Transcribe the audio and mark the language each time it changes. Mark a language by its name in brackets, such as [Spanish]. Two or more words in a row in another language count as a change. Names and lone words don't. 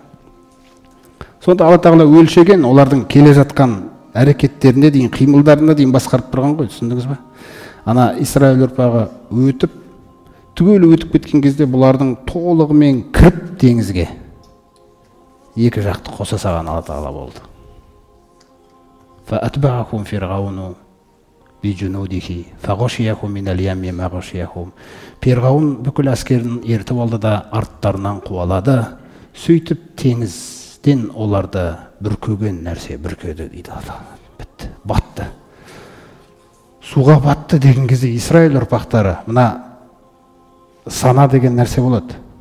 [Kazakh] Сонда Алла Тағала өлшеген, олардың келе жатқан әрекеттеріне дейін, қимылдарына дейін басқарып тұрған ғой, түсіндіңіз ба? Ана Исраил ұрпағы өтіп, түгел өтіп кеткен кезде бұлардың толығымен кіріп теңізге екі жақты қоса саған Алла Тағала болды. [Arabic] فأتبعهم فرعون بجنوده فغشيهم من اليم ما غشيهم. [Kazakh] Перғауын бүкіл әскерін ертіп алды да арттарынан қуалады. Сөйтіп теңізден оларды бүркеген нәрсе бүркеді дейді. Бітті, батты. Суға батты деген кезде Исраил ұрпақтары, мына сана деген нәрсе болады.